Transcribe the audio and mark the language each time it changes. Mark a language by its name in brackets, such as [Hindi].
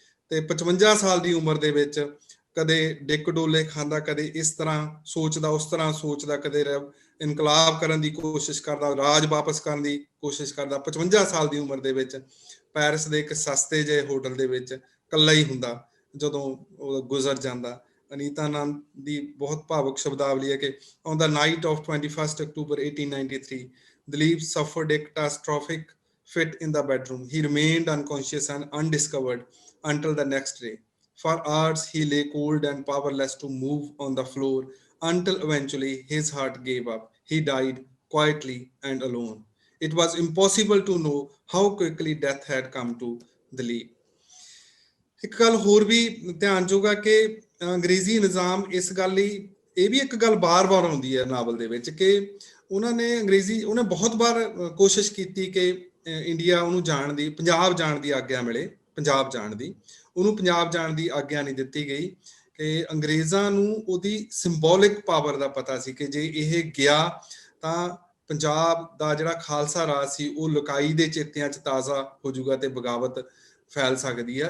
[Punjabi] ਤੇ 55 ਸਾਲ ਦੀ ਉਮਰ ਦੇ ਵਿੱਚ ਕਦੇ ਡਿੱਕ ਡੋਲੇ ਖਾਂਦਾ, ਕਦੇ ਇਸ ਤਰ੍ਹਾਂ ਸੋਚਦਾ, ਉਸ ਤਰ੍ਹਾਂ ਸੋਚਦਾ, ਕਦੇ ਇਨਕਲਾਬ ਕਰਨ ਦੀ ਕੋਸ਼ਿਸ਼ ਕਰਦਾ, ਰਾਜ ਵਾਪਸ ਕਰਨ ਦੀ ਕੋਸ਼ਿਸ਼ ਕਰਦਾ। 55 ਸਾਲ ਦੀ ਉਮਰ ਦੇ ਵਿੱਚ ਪੈਰਿਸ ਦੇ ਇੱਕ ਸਸਤੇ ਜਿਹੇ ਹੋਟਲ ਦੇ ਵਿੱਚ ਇਕੱਲਾ ਹੀ ਹੁੰਦਾ ਜਦੋਂ ਉਹ ਗੁਜ਼ਰ ਜਾਂਦਾ। ਅਨੀਤਾ ਆਨੰਦ ਦੀ ਬਹੁਤ ਭਾਵੁਕ ਸ਼ਬਦਾਵਲੀ ਹੈ ਕਿ [English] on the night of 21 October 1893, Dileep suffered a catastrophic fit in the bedroom. He remained unconscious and undiscovered until the next day. For hours he lay cold and powerless to move on the floor until eventually his heart gave up. He died quietly and alone. It was impossible to know how quickly death had come to Dileep. [Punjabi] ਇੱਕ ਗੱਲ ਹੋਰ ਵੀ ਧਿਆਨਯੋਗ ਆ ਕਿ ਅੰਗਰੇਜ਼ੀ ਨਿਜ਼ਾਮ ਇਸ ਗੱਲ ਲਈ, ਇਹ ਵੀ ਇੱਕ ਗੱਲ ਬਾਰ-ਬਾਰ ਆਉਂਦੀ ਹੈ ਨਾਵਲ ਦੇ ਵਿੱਚ ਕਿ ਉਹਨੇ ਬਹੁਤ ਵਾਰ ਕੋਸ਼ਿਸ਼ ਕੀਤੀ ਕਿ ਇੰਡੀਆ ਉਹਨੂੰ ਜਾਣ ਦੀ, ਪੰਜਾਬ ਜਾਣ ਦੀ ਆਗਿਆ ਮਿਲੇ, ਪੰਜਾਬ ਜਾਣ ਦੀ, ਉਹਨੂੰ ਪੰਜਾਬ ਜਾਣ ਦੀ ਆਗਿਆ ਨਹੀਂ ਦਿੱਤੀ ਗਈ ਕਿ ਅੰਗਰੇਜ਼ਾਂ ਨੂੰ ਉਹਦੀ ਸਿੰਬੋਲਿਕ ਪਾਵਰ ਦਾ ਪਤਾ ਸੀ ਕਿ ਜੇ ਇਹ ਗਿਆ ਤਾਂ ਪੰਜਾਬ ਦਾ ਜਿਹੜਾ ਖਾਲਸਾ ਰਾਜ ਸੀ ਉਹ ਲੁਕਾਈ ਦੇ ਚੇਤਿਆਂ 'ਚ ਤਾਜ਼ਾ ਹੋ ਜਾਊਗਾ ਤੇ ਬਗਾਵਤ ਫੈਲ ਸਕਦੀ ਆ।